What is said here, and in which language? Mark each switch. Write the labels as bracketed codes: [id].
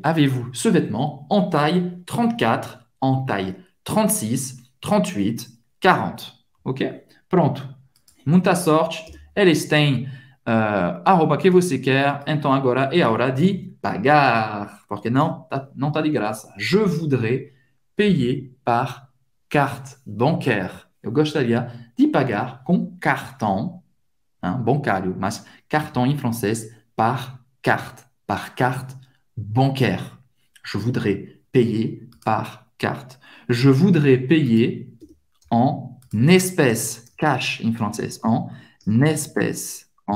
[fr] Avez-vous ce vêtement en taille 34, en taille 36, 38, 40? [pt] Ok? Pronto. Muita sorte. Eles têm a roupa que você quer. Então agora é a hora de pagar. Porque não tá de graça. [fr] Je voudrais payer par carte bancaire. [pt] Eu gostaria de pagar com cartão bancário, mas cartão em francês [fr] par carte bancaire. Je voudrais payer par carte. Je voudrais payer en espèces, [pt] cash em francês, [fr] en espèces.